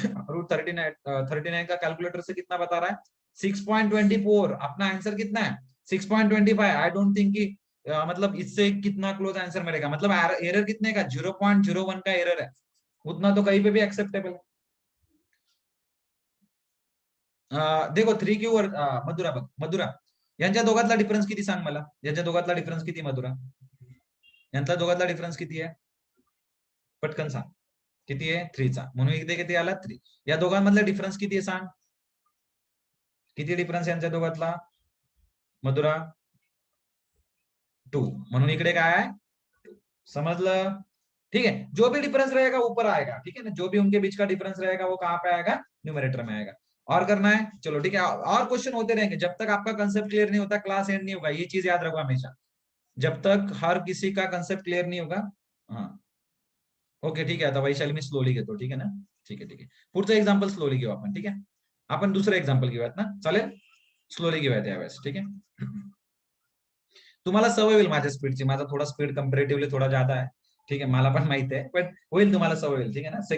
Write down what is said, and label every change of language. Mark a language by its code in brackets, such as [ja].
[hi] Root 39 का calculator से कितना बता रहा है? 6.24। अपना आंसर कितना है? 6.25। आई डोंट थिंक कि मतलब इससे कितना क्लोज आंसर मिलेगा, मतलब एरर कितने का? 0.01 का एरर है, उतना तो कहीं पे भी एक्सेप्टेबल है। [mr] देखो 3 वर मधुरा बघ, मधुरा यांच्या दोघातला डिफरन्स किती सांग मला, यांच्या दोघातला डिफरन्स किती मधुरा? यांचा दोघातला डिफरन्स किती आहे? पटकन सांग. किती आहे? 3 चा, म्हणून इथे किती आला? 3. या दोघांमधला डिफरन्स किती आहे सांग? किती डिफरन्स यांच्या दोघातला मधुरा? 2, म्हणून इकडे काय आहे? समझलं? [hi] ठीक है, जो भी डिफरेंस रहेगा ऊपर आएगा, ठीक है ना। जो भी उनके बीच का डिफरेंस रहेगा वो कहाँ पे आएगा? न्यूमरेटर में आएगा। और करना है, चलो ठीक है, और क्वेश्चन होते रहेंगे जब तक आपका कंसेप्ट क्लियर नहीं होता, क्लास एंड नहीं होगा। ये चीज याद रखो हमेशा, जब तक हर किसी का कंसेप्ट क्लियर नहीं होगा। [mr] हाँ ओके ठीक आहे, आता वैशाली मी स्लोली घेतो, ठीक आहे ना. ठीक आहे ठीक आहे, पुढचं एक्झाम्पल स्लोली घेऊ आपण, ठीक आहे. आपण दुसरं एक्झाम्पल घेऊयात ना, चालेल. स्लोली घेऊयात यावेळेस, ठीक आहे. तुम्हाला सवय होईल माझ्या स्पीडची, माझा थोडा स्पीड कंपॅरेटिव्हली थोडा ज्यादा आहे, ठीक आहे, मला पण माहिती आहे, पण होईल, तुम्हाला सवय होईल, [hi] ठीक है ना.